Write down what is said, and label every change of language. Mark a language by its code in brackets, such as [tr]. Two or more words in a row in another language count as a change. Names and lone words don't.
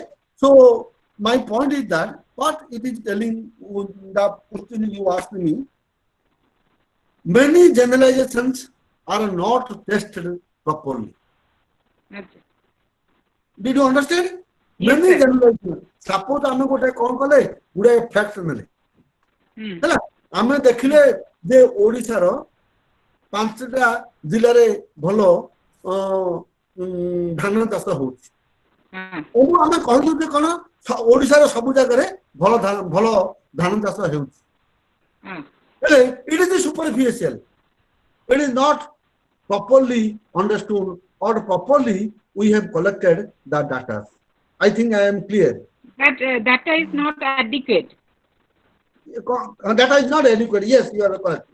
[en] So my point is that what it is telling, the question you asked me, many generalizations are not tested properly. Okay. Did you understand? Yes, Many sir. generalizations. Suppose [or] ଆମେ ଗୋଟେ କଣ କଲେ ଗୋଟେ ଫ୍ୟାକ୍ଟ ନେଲେ ହେଲା, ଆମେ ଦେଖିଲେ ଯେ ଓଡ଼ିଶାର 5ଟା ଜିଲ୍ଲାରେ ଭଲ ଧାନ ଚାଷ ହଉଛି। ଏବଂ ଆମେ କହିଲୁ ଯେ କଣ ଓଡ଼ିଶାର ସବୁ ଜାଗାରେ ଭଲ ଧାନ ଚାଷ ହେଉଛି। ହେଲେ [en] it is superficial. It is not properly understood or properly we have collected the data. I think I am clear. That data is not adequate. Data is not adequate. Yes, you are correct.